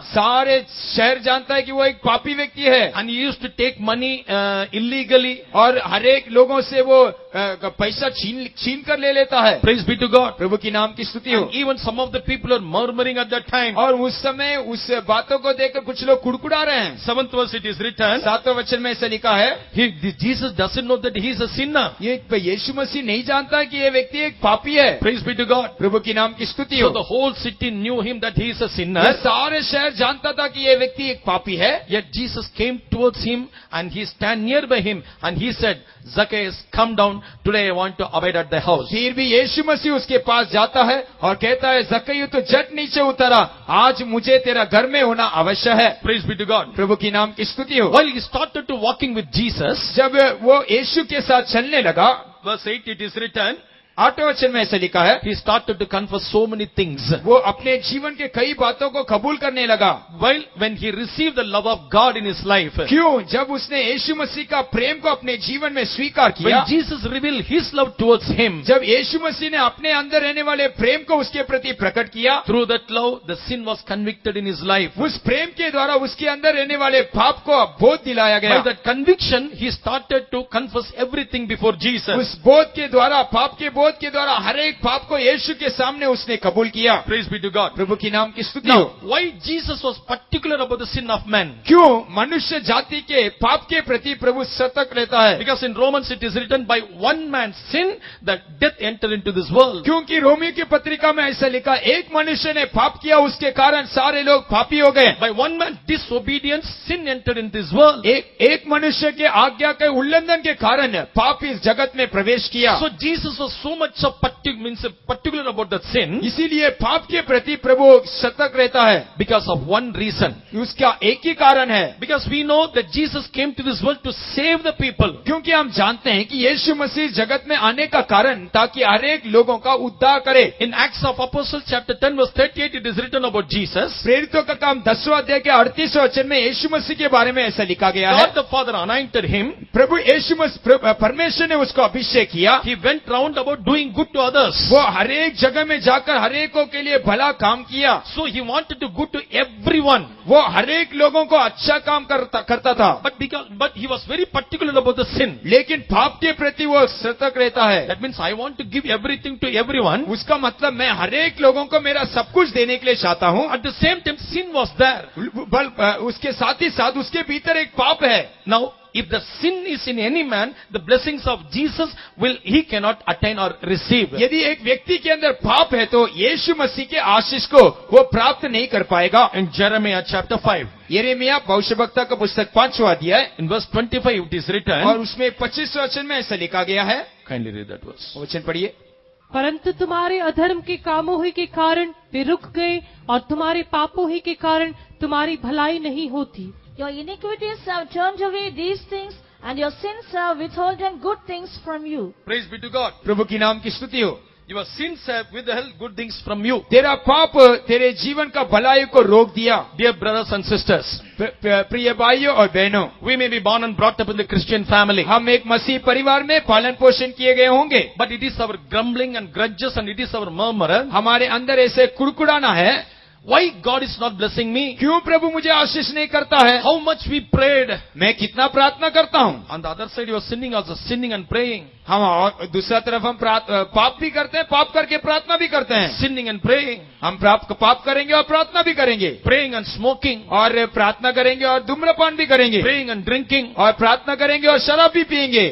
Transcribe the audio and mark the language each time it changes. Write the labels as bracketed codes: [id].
[hi] सारे शहर जानता है कि वो एक पापी व्यक्ति है [en] and he used to take money illegally. [hi] और हर एक लोगों से वो पैसा छीन कर ले लेता है। [en] Praise be to God. [hi] प्रभु की नाम की स्तुति हो। [en] And even some of the people are murmuring at that time. [hi] और उस समय उस बातों को देखकर कुछ लोग कुड़कुड़ा रहे हैं। [en] 7th verse it is written, [hi] 7वें वचन में ऐसा लिखा है, [en] Jesus doesn't know that he is a sinner. [hi] ये यीशु मसीह नहीं जानता कि ये व्यक्ति एक पापी है। [en] Praise be to God. [hi] प्रभु की नाम की स्तुति [en] So [hi] हो। [en] the whole city knew him that he is a [hi] ये [en] sinner. [hi] सारे शहर जानता था कि ये व्यक्ति एक पापी है। [en] Yet Jesus came towards him and he stand nearby him and he said, Zacchaeus, come down. Today I want to abide at the house. [hi] फिर भी यीशु मसीह उसके पास जाता है और कहता है, जक्कई तो झट नीचे उतरा, आज मुझे तेरा घर में होना अवश्य है। [en] Praise be to God. [hi] प्रभु की नाम की स्तुति हो। [en] While he started to walking with Jesus, [hi] जब वो यीशु के साथ चलने लगा, [en] verse 8 it is written, [hi] 8वें वचन में ऐसा लिखा है, [en] he started to confess so many things. [hi] वो अपने जीवन के कई बातों को कबूल करने लगा। [en] While when he received the love of God in his life, [hi] क्यों? जब उसने यीशु मसीह का प्रेम को अपने जीवन में स्वीकार किया, [en] when Jesus revealed his love towards him, [hi] जब यीशु मसीह ने अपने अंदर रहने वाले प्रेम को उसके प्रति प्रकट किया, [en] through that love, the sin was convicted in his life. [hi] उस प्रेम के द्वारा उसके अंदर रहने वाले पाप को बोध दिलाया [en] By [hi] गया। [en] that conviction, he started to confess everything before Jesus. [hi] उस बोध के द्वारा, पाप के बोध के द्वारा हर एक पाप को यीशु के सामने उसने कबूल किया। [en] Praise be to God. [hi] प्रभु की नाम की स्तुति [en] Now, [hi] हो। [en] why Jesus was particular about the sin of man? [hi] क्यों मनुष्य जाति के पाप के प्रति प्रभु सतर्क रहता है? [en] Because in Romans it is written, by one man's sin that death entered into this world. [hi] क्योंकि रोमियो की पत्रिका में ऐसा लिखा, एक मनुष्य ने पाप किया, उसके कारण सारे लोग पापी हो गए। [en] By one man's disobedience, sin entered into this world. [hi] एक मनुष्य के आज्ञा के उल्लंघन के कारण पाप इस जगत में प्रवेश किया। [en] So Jesus was so much of particular about that sin [hi] इसीलिए पाप के प्रति प्रभु सतर्क रहता है, [en] because of one reason. [hi] उसका एक ही कारण है, [en] Because we know that Jesus came to this world to save the people. [hi] क्योंकि हम जानते हैं कि यीशु मसीह जगत में आने का कारण ताकि हर एक लोगों का उद्धार करे। [en] In Acts of Apostles chapter 10 verse 38 it is written about Jesus. [hi] प्रेरितों का काम 10वां अध्याय के 38वें वचन में यीशु मसीह के बारे में ऐसा लिखा गया है, [en] God the Father anointed him. [hi] प्रभु यीशु मसीह परमेश्वर ने उसको अभिषेक किया। [en] He went round about doing good to others. [hi] वो हर एक जगह में जाकर हर एकों के लिए भला काम किया। [en] So he wanted to good to everyone. [hi] वो हर एक लोगों को अच्छा काम करता था, [en] But he was very particular about the sin. [hi] लेकिन पाप के प्रति वो सतर्क रहता है। [en] That means I want to give everything to everyone. [hi] उसका मतलब मैं हर एक लोगों को मेरा सब कुछ देने के लिए चाहता हूँ। [en] At the same time sin was there. [hi] उसके साथ ही साथ उसके भीतर एक पाप है। [en] Now if the sin is in any man, the blessings of Jesus he cannot attain or receive. [hi] यदि एक व्यक्ति के अंदर पाप है तो यीशु मसीह के आशीष को वो प्राप्त नहीं कर पाएगा। [en] In Jeremiah chapter 5, [hi] यिर्मयाह भविष्यवक्ता का पुस्तक 5वां अध्याय [en] in verse 25 it is written. [hi] और उसमें 25वें वचन में ऐसा लिखा गया है, [en] Kindly read that verse. [hi] वचन पढ़िए। परंतु तुम्हारे अधर्म के कामों ही के कारण वे रुक गए और तुम्हारे पापों ही के कारण तुम्हारी भलाई नहीं होती। [en] Your iniquities have turned away these things, and your sins have withholden good things from you. Praise be to God. [hi] प्रभु की नाम की स्तुति हो। [en] Your sins have withheld good things from you. [hi] तेरा पाप तेरे जीवन का भलाई को रोक दिया। [en] Dear brothers and sisters, [hi] प्रिय भाइयों और बहनों, [en] we may be born and brought up in the Christian family, [hi] हम एक मसीह परिवार में पालन पोषण किए गए होंगे, [en] but it is our grumbling and grudges and it is our murmur. [hi] हमारे अंदर ऐसे कुड़कुड़ाना है, [en] Why God is not blessing me? [hi] क्यों प्रभु मुझे आशीष नहीं करता है? [en] How much we prayed. [hi] मैं कितना प्रार्थना करता हूँ। [en] On the other side you are sinning also, sinning and praying. [hi] हम और दूसरा तरफ हम पाप भी करते हैं, पाप करके प्रार्थना भी करते हैं। [en] Sinning and praying. [hi] हम पाप करेंगे और प्रार्थना भी करेंगे, [en] Praying and smoking. [hi] और प्रार्थना करेंगे और धूम्रपान भी करेंगे, [en] Praying and drinking. [hi] और प्रार्थना करेंगे और शराब भी पिएंगे,